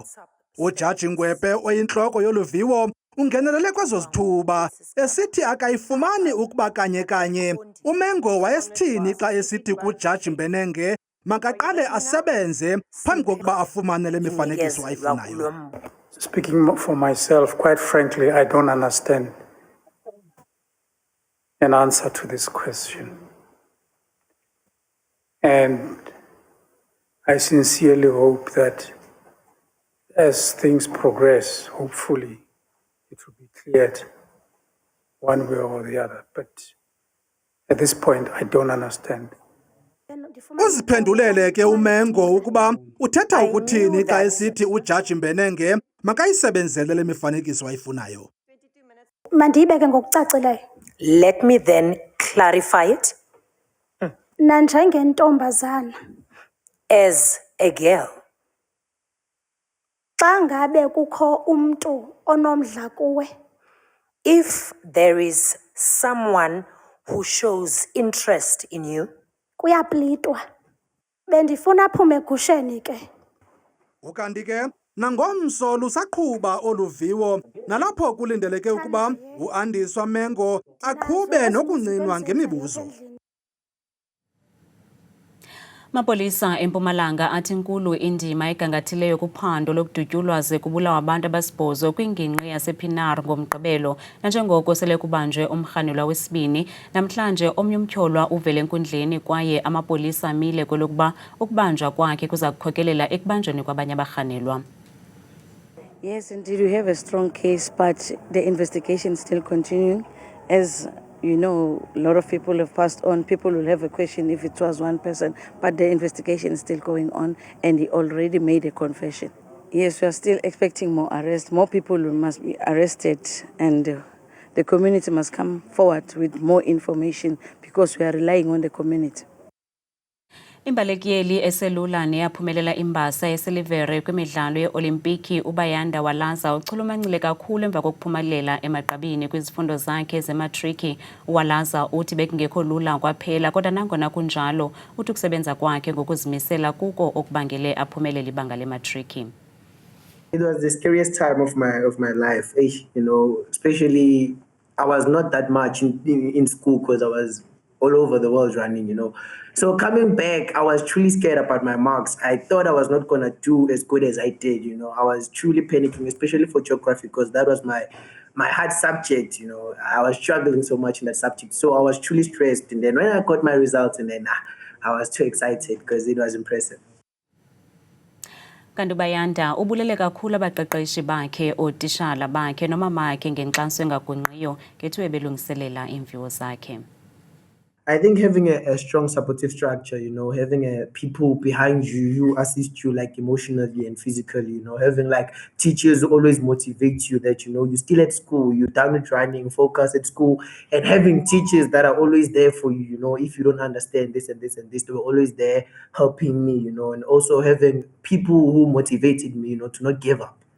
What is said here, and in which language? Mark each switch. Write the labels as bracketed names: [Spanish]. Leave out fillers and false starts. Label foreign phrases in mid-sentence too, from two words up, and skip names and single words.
[Xhosa] uJaji Ngwebe oyintloko yoluviwo ungenelele kwezo zithuba esithi akayifumani ukuba kanye uMengo wayesithini xa esithi kuJaji Mbenenge makaqale asebenze phambi kokuba afumane le mifanekiso ayifunayo. [English] Speaking for myself, quite frankly, I don't understand an answer to this question. And I sincerely hope that as things progress, hopefully it will be cleared one way or the other. But at this point, I don't understand. [Xhosa] Uziphendulele ke uMengo ukuba uthetha ukuthini xa esithi uJaji Mbenenge makayisebenzele le mifanekiso ayifunayo. Mandiyibeke ngokucacileyo. [English] Let me then clarify it. [Xhosa] Nanjengentombazana. [English] As a girl. [Xhosa] Xa ngabe kukho umntu onomdla kuwe. [English] If there is someone who shows interest in you. [Xhosa] Kuyaplitwa. Bendifuna aphume egusheni ke. Ukanti ke nangomso lusaqhuba oluviwo nalapho kulindeleke ukuba uAndiswa Mengo aqhube nokuncinwa ngemibuzo. Mapolisa eMpumalanga athi inkulu indima egangathileyo kuphando lokudutyulwa ze kubulawa abantu abasibhozo kwingingqi yasePinar ngomgqibelo nanjengoko sele kubanjwe umrhanelwa wesibini namhlanje omnye umtyholwa uvele enkundleni kwaye amapolisa amile kwelokuba ukubanjwa kwakhe kuza kukhokelela ekubanjweni kwabanye abarhanelwa. [English] Yes, indeed, we have a strong case, but the investigation is still continuing. As you know, a lot of people have passed on. People will have a question if it was one person, but the investigation is still going on, and he already made a confession. Yes, we are still expecting more arrests. More people must be arrested, and the community must come forward with more information because we are relying on the community. [Xhosa] Imbalekeli eselula neyaphumelela imbasa yesilivere kwimidlalo yeOlimpiki uBayanda Walaza uchulumancile kakhulu emva kokuphumelela emagqabini kwizifundo zakhe zematriki. Walaza uthi bekungekho lula kwaphela kodwa nangona kunjalo uthi ukusebenza kwakhe ngokuzimisela kuko okubangele aphumelele ibanga lematriki. [English] It was the scariest time of my life, you know, especially I was not that much in school because I was all over the world running, you know. So coming back, I was truly scared about my marks. I thought I was not going to do as good as I did, you know. I was truly panicking, especially for geography, because that was my hard subject, you know. I was struggling so much in that subject. So I was truly stressed. And then when I got my results, and then I was too excited because it was impressive. [Xhosa] Kanti uBayanda ubulele kakhulu abaqeqeshi bakhe otishala bakhe nomamakhe ngenkxaso engagungqiyo ngethuba belungiselela iimviwo zakhe. [English] I think having a strong supportive structure, you know, having people behind you who assist you like emotionally and physically, you know, having like teachers who always motivate you that, you know, you're still at school, you're down with running, focus at school, and having teachers that are always there for you, you know, if you don't understand this and this and this, they were always there helping me, you know, and also having people who motivated me, you know, to not give up.